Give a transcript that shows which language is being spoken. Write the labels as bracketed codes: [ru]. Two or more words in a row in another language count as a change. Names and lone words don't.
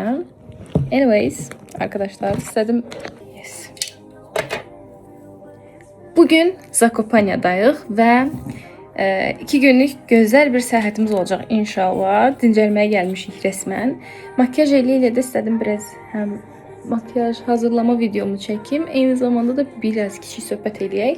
[en] Anyways, [az] arkadaşlar, istedim. [en] Yes. [az] Bugün Zakopaniyadayıq və 2 günlük gözəl bir səyahətimiz olacaq inşallah. Dincəlməyə gəlmişik resmən. Makyaj ilə də istedim biraz həm makyaj hazırlama videomu çəkim, eyni zamanda da biraz kiçik söhbət eləyək.